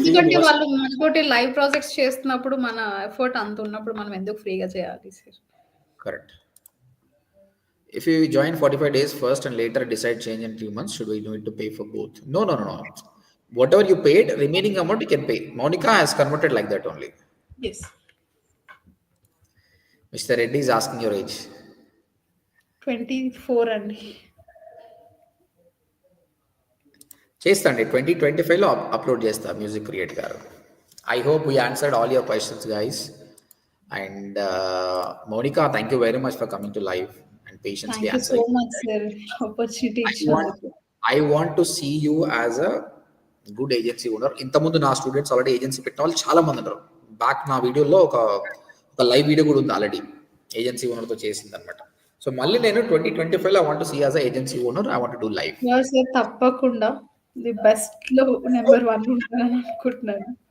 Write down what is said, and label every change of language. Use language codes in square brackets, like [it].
[te] ఎందుకంటే వాళ్ళు మనతోటి లైవ్ ప్రాజెక్ట్స్ చేస్తున్నప్పుడు మన ఎఫర్ట్ అంత ఉన్నప్పుడు మనం ఎందుకు ఫ్రీగా చేయాలి sir? [en] Correct. If you join 45 days first and later decide change in 3 months, should we need to pay for both? No. Whatever you paid, remaining amount you can pay. Monica has converted like that only. Yes. Mr. Reddy is asking your age. [te] 24 అండి. చేస్తాండి 2025లో upload చేస్తా music create గారు. [en] I hope we answered all your questions guys. And Monica, thank you very much for coming to live and patiently answering. Thank you so much sir, opportunity. I want to see you as a good agency owner. [te] ఇంతకుముందు నా students already agency పెట్టిన వాళ్ళు చాలా మంది ఉన్నారు. Back నా వీడియోలో ఒక లైవ్ వీడియో కూడా ఉంది ఆల్రెడీ, ఏజెన్సీ ఓనర్తో చేసింది అనమాట. సో మళ్ళీ నేను 2025లో [en] I want to see as a agency owner. I want to do live. [te] Sir తప్పకుండా ది బెస్ట్ లో నెంబర్ 1 ఉంటానని అనుకుంటున్నాను.